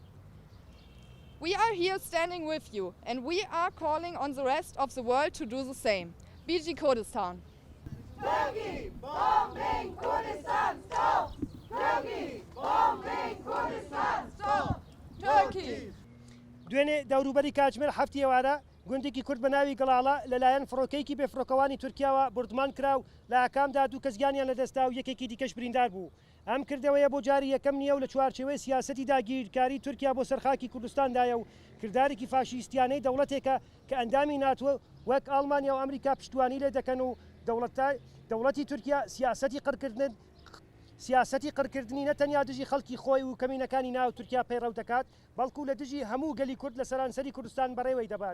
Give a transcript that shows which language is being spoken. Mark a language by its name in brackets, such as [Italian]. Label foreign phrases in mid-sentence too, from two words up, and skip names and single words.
[English] We are here standing with you, and we are calling on the rest of the world to do the same. BG Kurdistan. Turkey bombing Kurdistan, stop! Turkey bombing Kurdistan, stop! Turkey! [Central Kurdish] دوێنێ دەوروبەری کاتژمێر هەفتی ئێوارە گوندێکی کورد بە ناوی گەڵاڵە لەلایەن فڕۆکەیەکی بێفڕۆکەوانی تورکیاوە بردمان کراو لە ئاکامدا 2 کەس گیانیان لەدەستا و یەکێکی دیکەش بریندار بوو. ئەم کردەوەیە بۆ جاری یەکەم نییە و لە چوارچێوەی سیاسەتی داگیرکاری تورکیا بۆ سەرخاکی کوردستاندایە و کردارێکی فاشیستیانەی دەوڵەتێکە کە ئەندامی ناتوە وەک ئەڵمانیا و ئەمریکا پشتیوانی لێ دەکەن و دەوڵەتی تورکیا سیاسەتی قڕکردنی نەتەنیا دژی خەڵکی خۆی و کەمینەکانی ناو تورکیا پەیڕەو دەکات بەڵکو لە دژی هەموو گەلی کورد لە سەرانسەری کوردستان بەڕێوەی دەبات.